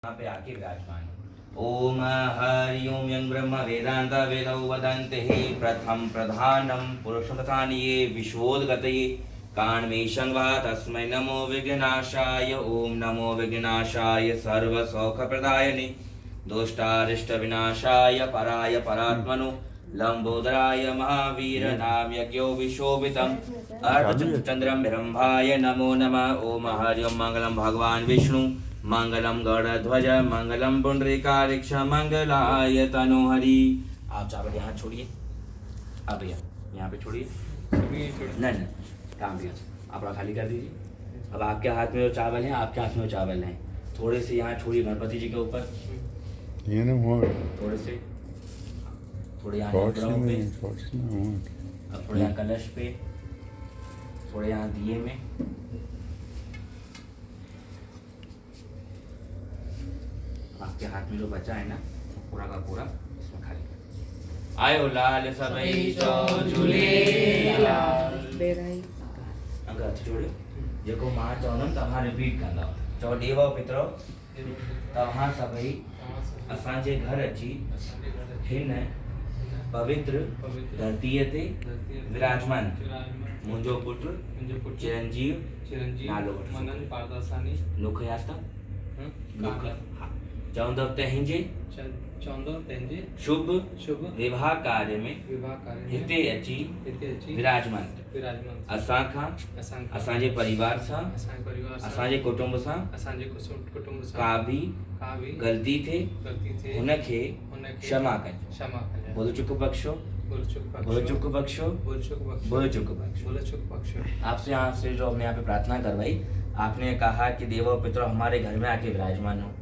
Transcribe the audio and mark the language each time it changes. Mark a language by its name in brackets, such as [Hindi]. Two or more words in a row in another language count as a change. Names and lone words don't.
[Hindi] यहाँ पे आके विराजमान। [Sanskrit] ओम हरि ओम यं ब्रह्म वेदांत वेदौ वदन्ति प्रथम प्रधानम पुरुषमतानिये विश्वोद्गतये कान्मेषं वा तस्मै नमो विघ्नाशाय। ओम नमो विघ्नाशाय सर्वसौखप्रदायिने दोष्टारिष्टविनाशाय पराय परात्मनो लंबोदराय महावीर नाम यज्ञो विशोभितम् अर्धचन्द्रं विरंभाय नमो नमः। ओम हरि ओम मंगलम भगवान विष्णु मंगलम गरुड़ध्वज मंगलम पुंडरीकाक्ष मंगलाय तनोहरि। [Hindi] आप चावल यहाँ छोड़िए, आप भैया यहाँ पे छोड़िए, नहीं काम भैया आप खाली कर दीजिए। अब आपके हाथ में जो चावल हैं, आपके हाथ में जो चावल हैं, थोड़े से यहाँ छोड़िए गणपति जी के ऊपर, थोड़े से, थोड़े यहाँ पे, अब थोड़े यहाँ कलश पे, थोड़े यहाँ दिए में, आपके हाथ में जो बचा है ना पूरा का पूरा इसमें खाली कर। [Sindhi] आयो लाल सबई चो झूलेलाल अगर अच्छी जोड़े जेको मां चवंदमि तव्हां रिपीट कंदा चओ देवो पितरो तव्हां सभई असांजे घर अची हिन पवित्र धरतीअ ते विराजमान मुंहिंजो पुटु चिरंजीव नालो वठो नुखयाता चवंदव तंहिंजे शुभ विवाह कार्य में हिते अची विराजमान असां खां असांजे परिवार सां असांजे कुटुंब सां का भी गलती थे हुनखे क्षमा कजो। बोलो चुक बख्शो, बोलो चुक बख्शो, बोलो चुक बख्शो। [Hindi] आपसे जो हमने यहाँ पे प्रार्थना करवाई, आपने कहा कि देवो पितरों हमारे घर में आके विराजमान हो।